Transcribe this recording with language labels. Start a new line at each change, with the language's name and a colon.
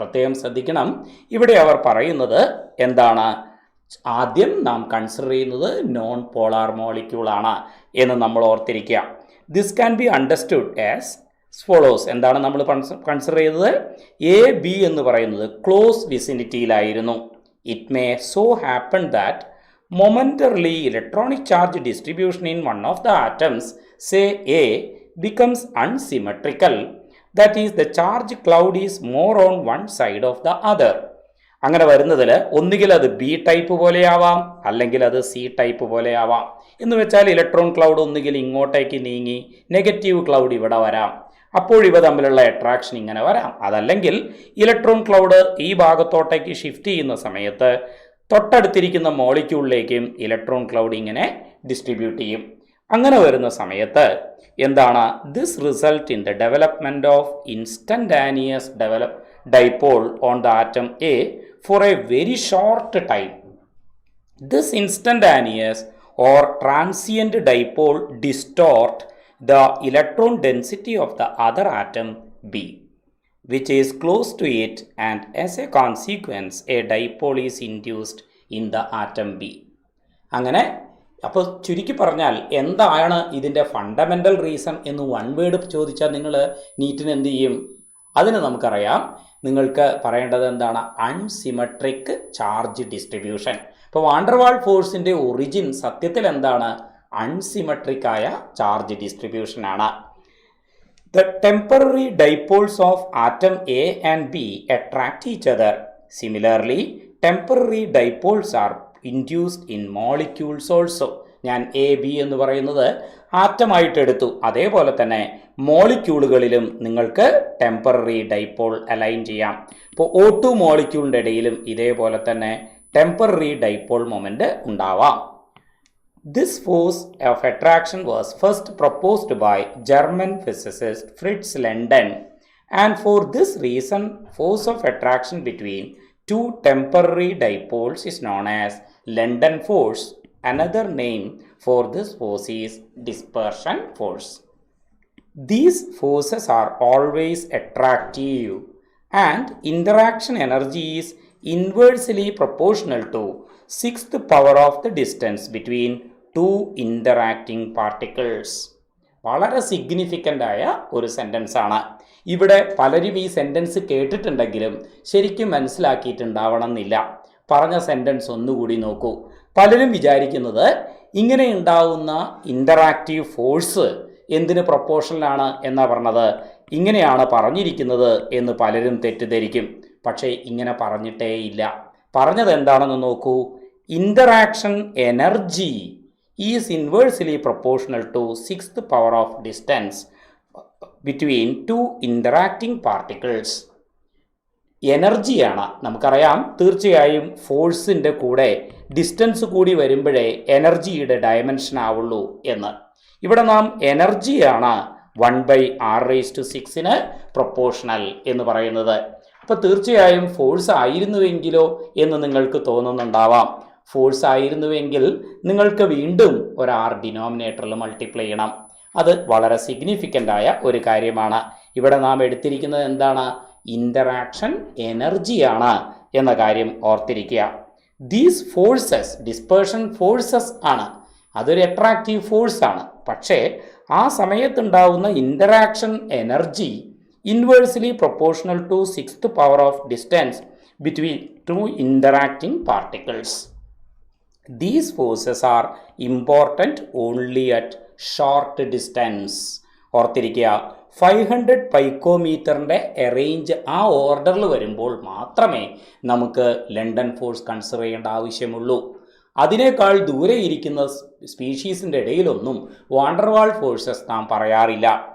Malayalam: പ്രത്യേകം ശ്രദ്ധിക്കണം, ഇവിടെ അവർ പറയുന്നത് എന്താണ്? ആദ്യം നാം കൺസിഡർ ചെയ്യുന്നത് നോൺ പോളാർ മോളിക്യൂളാണ് എന്ന് നമ്മൾ ഓർത്തിരിക്കുക.
English: This can be understood as follows.
Malayalam: എന്താണ് നമ്മൾ കൺസിഡർ ചെയ്തത്? എ ബി എന്ന് പറയുന്നത് close വിസിനിറ്റിയിലായിരുന്നു.
English: It may so happen that momentarily electronic charge distribution in one of the atoms, say A, becomes unsymmetrical. That is, the charge cloud is more on one side of the other.
Malayalam: അങ്ങനെ വരുന്നതിൽ ഒന്നുകിൽ അത് B type പോലെയാവാം, അല്ലെങ്കിൽ അത് C type പോലെയാവാം. എന്ന് വെച്ചാൽ electron cloud ഒന്നുകിൽ ഇങ്ങോട്ടേക്ക് നീങ്ങി നെഗറ്റീവ് ക്ലൗഡ് ഇവിടെ വരാം. അപ്പോൾ ഇവ തമ്മിലുള്ള അട്രാക്ഷൻ ഇങ്ങനെ വരാം. അതല്ലെങ്കിൽ ഇലക്ട്രോൺ ക്ലൗഡ് ഈ ഭാഗത്തോട്ടേക്ക് ഷിഫ്റ്റ് ചെയ്യുന്ന സമയത്ത് തൊട്ടടുത്തിരിക്കുന്ന മോളിക്യൂളിലേക്കും ഇലക്ട്രോൺ ക്ലൗഡ് ഇങ്ങനെ ഡിസ്ട്രിബ്യൂട്ട് ചെയ്യും. അങ്ങനെ വരുന്ന സമയത്ത് എന്താണ്?
English: This result in the development of instantaneous dipole on the atom A for a very short time. This instantaneous or transient dipole distort the electron density of the other atom B, which is close to it, and as a consequence a dipole is induced in the atom B.
Malayalam: അങ്ങനെ അപ്പോൾ ചുരുക്കി പറഞ്ഞാൽ എന്താണ് ഇതിൻ്റെ fundamental reason എന്ന് one word ചോദിച്ചാൽ നിങ്ങൾ നീറ്റിന് എന്ത് ചെയ്യും? അതിന് നമുക്കറിയാം, നിങ്ങൾക്ക് പറയേണ്ടത് എന്താണ്? Unsymmetric charge distribution. അപ്പോൾ വാണ്ടർവാൾ ഫോഴ്സിൻ്റെ ഒറിജിൻ സത്യത്തിൽ എന്താണ്? അൺസിമെട്രിക് ആയ charge ഡിസ്ട്രിബ്യൂഷനാണ്.
English: The temporary dipoles of atom A and B attract each other. Similarly, temporary dipoles are induced in molecules also.
Malayalam: ഞാൻ എ ബി എന്ന് പറയുന്നത് ആറ്റമായിട്ട് എടുത്തു. അതേപോലെ തന്നെ മോളിക്യൂളുകളിലും നിങ്ങൾക്ക് ടെമ്പററി ഡൈപോൾ അലൈൻ ചെയ്യാം. ഇപ്പോൾ O2 മോളിക്യൂളിൻ്റെ ഇടയിലും ഇതേപോലെ തന്നെ ടെമ്പററി ഡൈപോൾ മൊമെൻ്റ് ഉണ്ടാവാം.
English: This force of attraction was first proposed by German physicist Fritz London, and for this reason force of attraction between two temporary dipoles is known as London force. Another name for this force is dispersion force. These forces are always attractive, and interaction energy is inversely proportional to sixth power of the distance between two interacting particles.
Malayalam: വളരെ significant ആയ ഒരു sentence ആണ്. ഇവിടെ പലരും ഈ sentence കേട്ടിട്ടുണ്ടെങ്കിലും ശരിക്കും മനസ്സിലാക്കിയിട്ടുണ്ടാവണം എന്നില്ല. പറഞ്ഞ സെൻറ്റൻസ് ഒന്നുകൂടി നോക്കൂ. പലരും വിചാരിക്കുന്നത് ഇങ്ങനെ ഉണ്ടാവുന്ന ഇൻ്ററാക്റ്റീവ് ഫോഴ്സ് എന്തിന് പ്രൊപ്പോർഷണലാണ് എന്നാണ് പറഞ്ഞത്, ഇങ്ങനെയാണ് പറഞ്ഞിരിക്കുന്നത് എന്ന് പലരും തെറ്റിദ്ധരിക്കും. പക്ഷേ ഇങ്ങനെ പറഞ്ഞിട്ടേ ഇല്ല. പറഞ്ഞത് എന്താണെന്ന് നോക്കൂ.
English: Interaction energy is inversely proportional to sixth power of distance between two interacting particles.
Malayalam: എനർജിയാണ് നമുക്കറിയാം. തീർച്ചയായും ഫോഴ്സിൻ്റെ കൂടെ ഡിസ്റ്റൻസ് കൂടി വരുമ്പോഴേ എനർജിയുടെ ഡയമെൻഷൻ ആവുള്ളൂ എന്ന്. ഇവിടെ നാം എനർജിയാണ് 1/r⁶ പ്രൊപ്പോർഷണൽ എന്ന് പറയുന്നത്. അപ്പോൾ തീർച്ചയായും ഫോഴ്സ് ആയിരുന്നുവെങ്കിലോ എന്ന് നിങ്ങൾക്ക് തോന്നുന്നുണ്ടാവാം. ഫോഴ്സ് ആയിരുന്നുവെങ്കിൽ നിങ്ങൾക്ക് വീണ്ടും ഒരു ആർ ഡിനോമിനേറ്ററിൽ മൾട്ടിപ്ലൈ ചെയ്യണം. അത് വളരെ സിഗ്നിഫിക്കൻ്റ് ആയ ഒരു കാര്യമാണ്. ഇവിടെ നാം എടുത്തിരിക്കുന്നത് എന്താണ്? ഇൻ്ററാക്ഷൻ എനർജിയാണ് എന്ന കാര്യം ഓർത്തിരിക്കുക. ദീസ് ഫോഴ്സസ് ഡിസ്പേർഷൻ ഫോഴ്സസ് ആണ്. അതൊരു അട്രാക്റ്റീവ് ഫോഴ്സാണ്. പക്ഷേ ആ സമയത്തുണ്ടാവുന്ന
English: Interaction energy inversely proportional to sixth power of distance between two interacting particles. These forces are important only at short distance.
Malayalam: ഓർത്തിരിക്കുക, 500 പൈക്കോമീറ്ററിൻ്റെ റേഞ്ച് ആ ഓർഡറിൽ വരുമ്പോൾ മാത്രമേ നമുക്ക് ലണ്ടൻ ഫോഴ്സ് കൺസിഡർ ചെയ്യേണ്ട ആവശ്യമുള്ളൂ. അതിനേക്കാൾ ദൂരെ ഇരിക്കുന്ന സ്പീഷീസിൻ്റെ ഇടയിലൊന്നും വാണ്ടർവാൾ ഫോഴ്സസ് നാം പറയാറില്ല.